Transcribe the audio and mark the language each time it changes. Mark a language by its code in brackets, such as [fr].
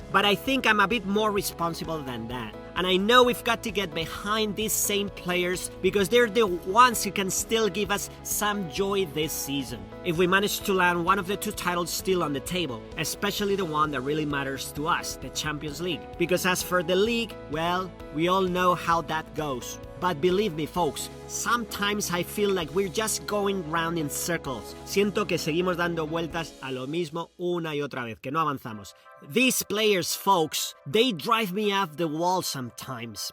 [en] But I think I'm a bit more responsible than that. And I know we've got to get behind these same players because they're the ones who can still give us some joy this season. If we manage to land one of the 2 titles still on the table, especially the one that really matters to us, the Champions League. Because as for the league, well, we all know how that goes. But believe me, folks, sometimes I feel like we're just going round in circles. [es] Siento que seguimos dando vueltas a lo mismo una y otra vez, que no avanzamos. [en] These players, folks, they drive me off the wall sometimes.